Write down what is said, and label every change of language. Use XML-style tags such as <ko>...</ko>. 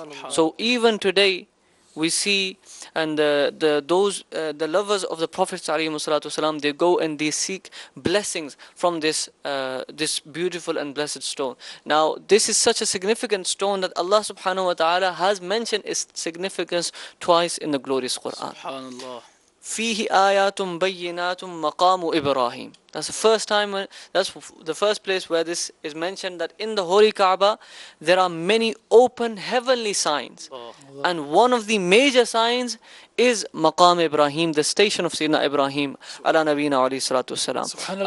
<en>So even today we see, and the lovers of the Prophet ﷺ, they go and they seek blessings from this beautiful and blessed stone. Now this is such a significant stone that Allah subhanahu wa ta'ala has mentioned its significance twice in the glorious Quran. SubhanAllah.</en> <ar>فيه آيات بينات مقام إبراهيم.</ar> <en>That's the first time, that's the first place where this is mentioned, that in the Holy Kaaba there are many open heavenly signs. And one of the major signs is Maqam Ibrahim, the station of Sayyidina Ibrahim ala nabina alayhi salatu wasalam.</en>